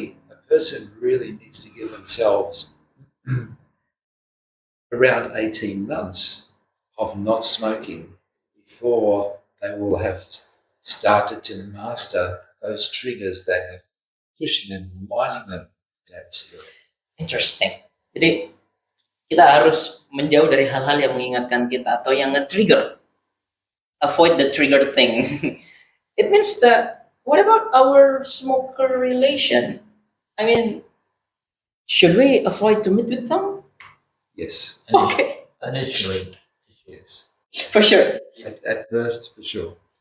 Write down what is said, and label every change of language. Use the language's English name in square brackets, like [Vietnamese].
[English] A person really needs to give themselves around 18 months of not smoking before they will have started to master those triggers that have pushing and reminding them to have a cigarette. Interesting. [Indonesian] Jadi kita harus menjauh dari hal-hal yang mengingatkan kita atau yang nge-trigger. [English] Avoid the trigger thing. It means that what about our smoker relation? I mean, should we avoid to meet with them? Yes, Okay, Initially. yes. for sure. At first, for sure.